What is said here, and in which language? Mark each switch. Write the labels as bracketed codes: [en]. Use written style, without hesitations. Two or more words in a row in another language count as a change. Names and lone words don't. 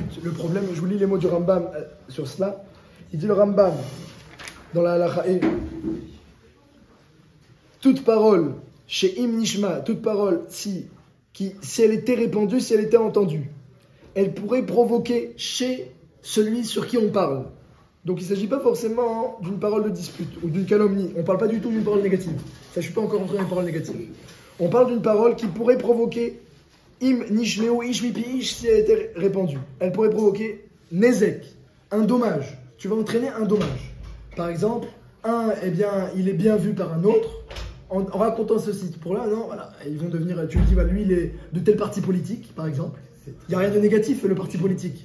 [fr] Le problème, je vous lis les mots du Rambam sur cela. Il dit le Rambam, dans la halakha, toute parole, chez [he] אם נשמע, [fr] toute parole, si elle était répandue, si elle était entendue, elle pourrait provoquer chez celui sur qui on parle. Donc il ne s'agit pas forcément d'une parole de dispute ou d'une calomnie. On ne parle pas du tout d'une parole négative. Ça, je ne suis pas encore entré dans une parole négative. On parle d'une parole qui pourrait provoquer [he] אם נשמעו איש מפי איש [fr] si elle était répandue. Elle pourrait provoquer nezek, un dommage. Tu vas entraîner un dommage. Par exemple, il est bien vu par un autre. En racontant ceci, pour là, non, voilà, ils vont devenir. Tu lui dis, lui, il est de tel parti politique, par exemple. Il n'y a rien de négatif, le parti politique.